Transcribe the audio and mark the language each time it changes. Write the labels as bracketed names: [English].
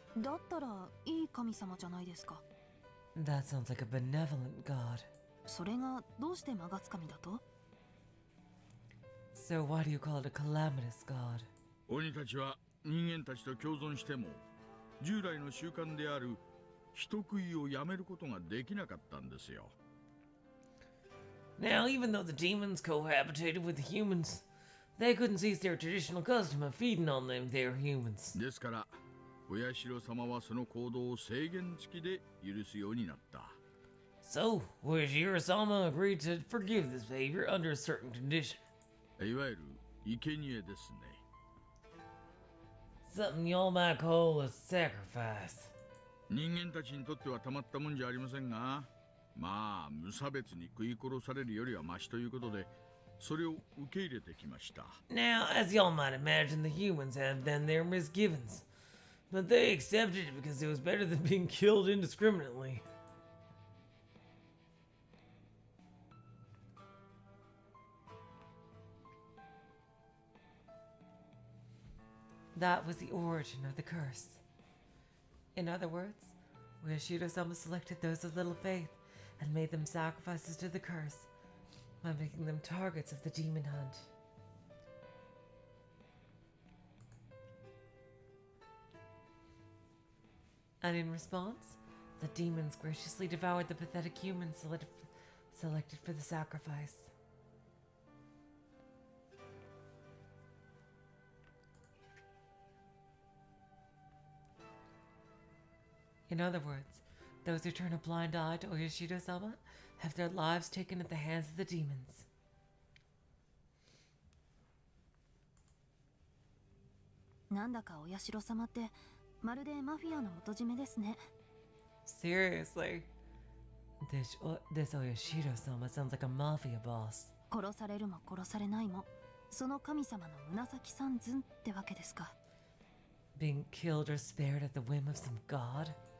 [Japanese] だったらいい神様じゃないですか。 [English] That sounds like a benevolent god. [Japanese] それがどうして魔がつ神だと？ [English] So why do you call it a calamitous god? [Japanese] 鬼たちは人間たちと共存しても従来の習慣である人食いをやめることができなかったんですよ。 [English] Now, even though the demons cohabitated with the humans, they couldn't cease their traditional custom of feeding on them, their humans. [Japanese] ですからお社様はその行動を制限付きで許すようになった。 [English] So, Oyashiro-sama agreed to forgive this behavior under a certain condition. [Japanese] いわゆる生贄ですね。 [English] Something y'all might call a sacrifice. [Japanese] 人間たちにとってはたまったもんじゃありませんが、まあ無差別に食い殺されるよりはマシということでそれを受け入れてきました。 [English] Now, as y'all might imagine, the humans have then their misgivings. But they accepted it because it was better than being killed indiscriminately. That was the origin of the curse. In other words, Ueshiro-sama selected those of little faith and made them sacrifices to the curse by making them targets of the demon hunt. And in response, the demons graciously devoured the pathetic humans selected for the sacrifice. In other words, those who turn a blind eye to Oyashiro-sama have their lives taken at the hands of the demons. [Japanese] なんだかお社様ってまるでマフィアの元締めですね。 [English] Seriously. This Oyashiro-sama sounds like a mafia boss. [Japanese] 殺されるも殺されないもその神様の紫三寸ってわけですか。 [English] Being killed or spared at the whim of some god?